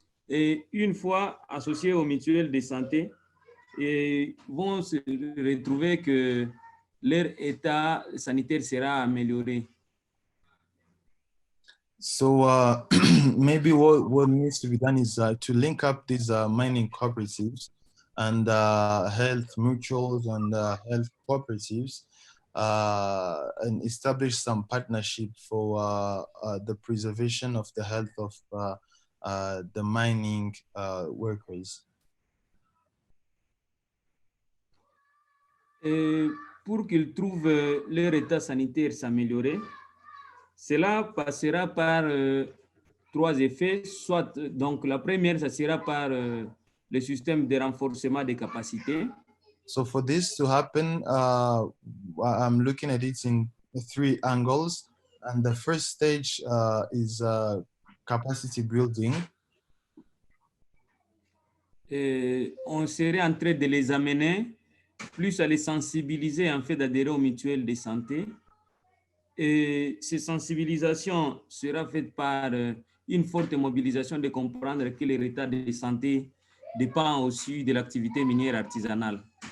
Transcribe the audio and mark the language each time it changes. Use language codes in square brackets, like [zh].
[fr] Et une fois associés aux mutuelles de santé, ils vont se retrouver que leur état sanitaire sera amélioré. [en] So maybe what needs to be done is to link up these mining cooperatives and health mutuals and health cooperatives and establish some partnership for the preservation of the health of the mining workers. [fr] Et pour qu'ils trouvent leur état sanitaire s'améliorer, cela passera par trois effets. Soit, donc, la première, ça sera par le système de renforcement des capacités. [en] So for this to happen, I'm looking at it in 3 angles. And the first stage is capacity building. [fr] Et on serait en train de les amener plus à les sensibiliser en fait d'adhérer aux mutuelles de santé. Et ces sensibilisations seront faites par une forte mobilisation de comprendre que leur état de santé dépend aussi de l'activité minière artisanale.